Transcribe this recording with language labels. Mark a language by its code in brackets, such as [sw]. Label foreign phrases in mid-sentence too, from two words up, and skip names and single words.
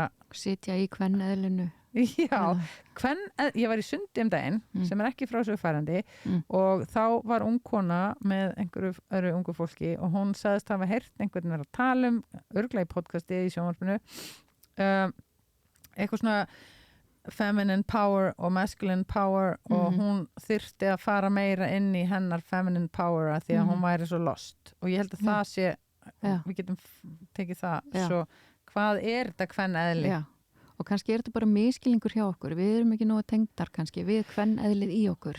[is] Sitja í kveneðlinu. Já, ég var í Sundi daginn sem er ekki frásögufærandi og þá var ung kona með einhverju öðru ungu fólki og hún sagðist hafa heyrt einhvern vera að tala örugglega í podcasti í sjónvarpinu eitthvað svona [en] feminine power [is] og [en] masculine power [is] og hún þyrfti að fara meira inn í hennar [en] feminine power [is] að því að hún væri svo lost og ég held að það sé við getum tekið það svo hvað er þetta kveneðli? Já. Og kannski er þetta bara miskilningur hjá okkur. Við erum ekki nógu tengdar kannski við kveneðlið í okkur.